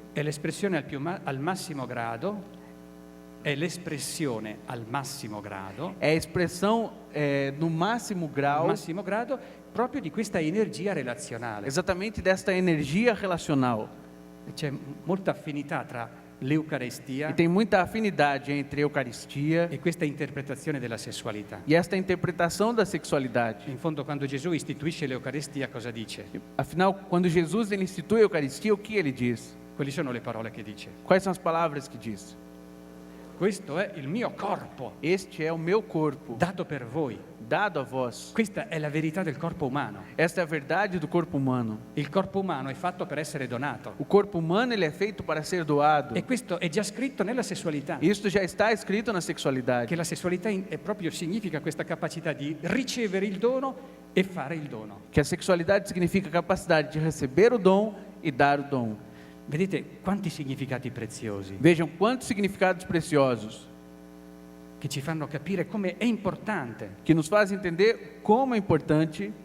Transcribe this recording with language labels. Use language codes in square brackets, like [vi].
[it] è l'espressione al massimo grado, è l'espressione al massimo grado, [pt] é a expressão no máximo [it] al [pt] grau, [it] massimo grado proprio di questa energia relazionale. [pt] exatamente desta energia relacional. [it] C'è molta affinità tra l'Eucaristia [pt] E tem muita afinidade entre a Eucaristia [it] e questa interpretazione della sessualità. [pt] e esta interpretação da sexualidade. [it] In fondo quando Gesù istituisce l'Eucaristia cosa dice? [pt] Afinal, quando Jesus ele institui a Eucaristia, o que ele diz? [it] Quali sono le parole che dice? [pt] Quais são as palavras que diz? [it] questo è il mio corpo, [pt] Este é o meu corpo, [it] dato per voi. [pt] dado a vós. [it] Questa è la verità del corpo umano. [pt] Esta é a verdade do corpo humano. [it] Il corpo umano è fatto per essere donato. [pt] O corpo humano ele é feito para ser doado. [it] E questo è già scritto nella sessualità. [pt] Isso já está escrito na sexualidade. [it] Che la sessualità è proprio significa questa capacità di ricevere il dono e fare il dono. [pt] Que a sexualidade significa a capacidade de receber o dom e dar o dom. [it] Vedete quanti significati preziosi [pt] Vejam quantos significados preciosos [it] che ci fanno capire come è importante [pt] que nos fazem entender como é importante